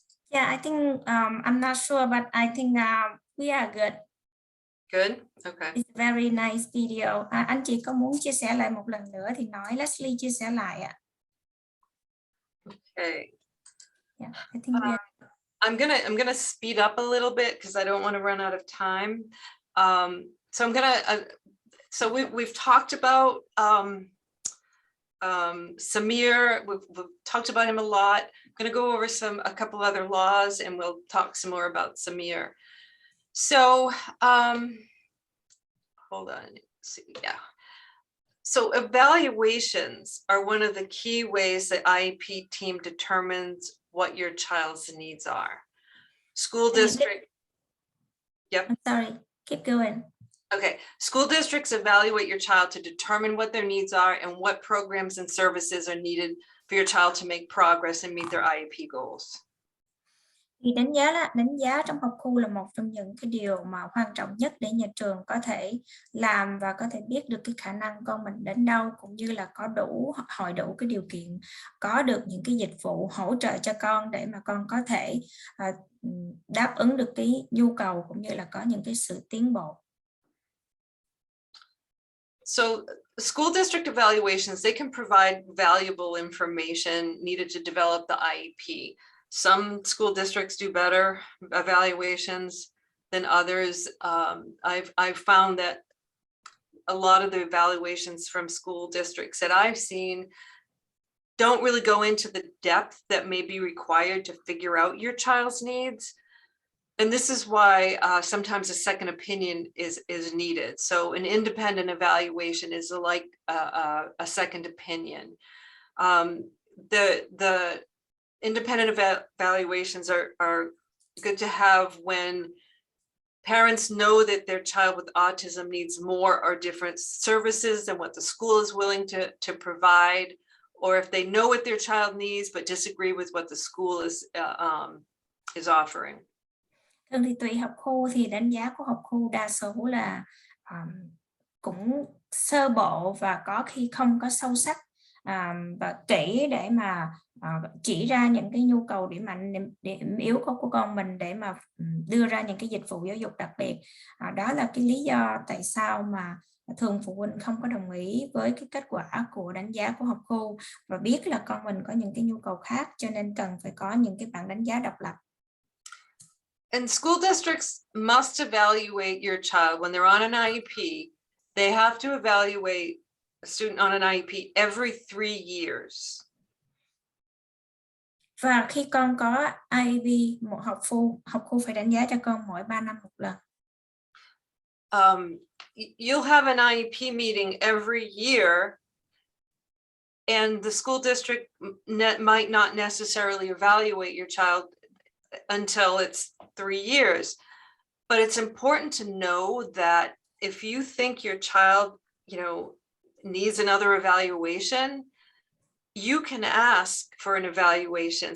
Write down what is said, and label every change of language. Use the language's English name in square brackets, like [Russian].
[English] Yeah, I think I'm not sure, but I think we are good. Good, okay. It's a very nice video. [Vietnamese] Anh chị có muốn chia sẻ lại một lần nữa thì nói. Leslie chia sẻ lại ạ. Okay. [English] Yeah, I think we are... I'm gonna speed up a little bit because I don't want to run out of time. So I'm gonna. So we've talked about Samir. We've talked about him a lot. I'm gonna go over a couple other laws, and we'll talk some more about Samir. So hold on. Let's see. Yeah. So evaluations are one of the key ways the IEP team determines what your child's needs are. School district. Yep. I'm sorry, keep going. Okay, school districts evaluate your child to determine what their needs are and what programs and services are needed for your child to make progress and meet their IEP goals. [Vietnamese] Thì đánh giá trong học khu là một trong những cái điều mà quan trọng nhất để nhà trường có thể làm và có thể biết được cái khả năng con mình đến đâu, cũng như là có đủ cái điều kiện, có được những cái dịch vụ hỗ trợ cho con để mà con có thể đáp ứng được cái nhu cầu cũng như là có những cái sự tiến bộ. [English] So school district evaluations, they can provide valuable information needed to develop the IEP. Some school districts do better evaluations than others. I've found that a lot of the evaluations from school districts that I've seen don't really go into the depth that may be required to figure out your child's needs. And this is why sometimes a second opinion is needed. So an independent evaluation is like a second opinion. The independent evaluations are good to have when parents know that their child with autism needs more or different services than what the school is willing to provide, or if they know what their child needs but disagree with what the school is offering. [Vietnamese] Thường thì tùy học khu, thì đánh giá của học khu đa số là cũng sơ bộ và có khi không có sâu sắc và kỹ để mà chỉ ra những cái nhu cầu điểm yếu của con mình để mà đưa ra những cái dịch vụ giáo dục đặc biệt. Đó là cái lý do tại sao mà thường phụ huynh không có đồng ý với cái kết quả của đánh giá của học khu và biết là con mình có những cái nhu cầu khác, cho nên cần phải có những cái bảng đánh giá độc lập. [English] And school districts must evaluate your child when they're on an IEP. They have to evaluate a student on an IEP every 3 years. [Vietnamese] Và khi con có IEP, một học khu phải đánh giá cho con mỗi 3 năm một lần. [English] You'll have an IEP meeting every year, and the school district might not necessarily evaluate your child until it's 3 years. But it's important to know that if you think your child, needs another evaluation, you can ask for an evaluation.